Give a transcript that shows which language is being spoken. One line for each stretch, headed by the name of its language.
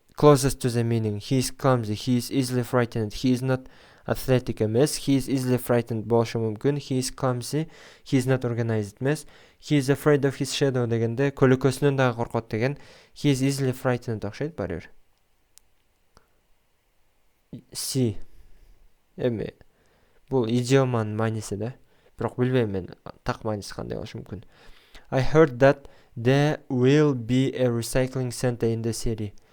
English: Closest to the meaning. He is clumsy. He is easily frightened. He is not athletic
Kyrgyz: эмес.
English: He is easily frightened
Kyrgyz: болушу мүмкүн.
English: He is clumsy. He is not organized
Kyrgyz: эмес.
English: He is afraid of his shadow
Kyrgyz: дегенде көлөкөсүнөн дагы коркот деген.
English: He is easily frightened
Kyrgyz: окшойт баары бир.
English: C.
Kyrgyz: Эми бул идиоманын мааниси да. Бирок билбейм мен так мааниси кандай болушу мүмкүн.
English: I heard that there will be a recycling center in the city.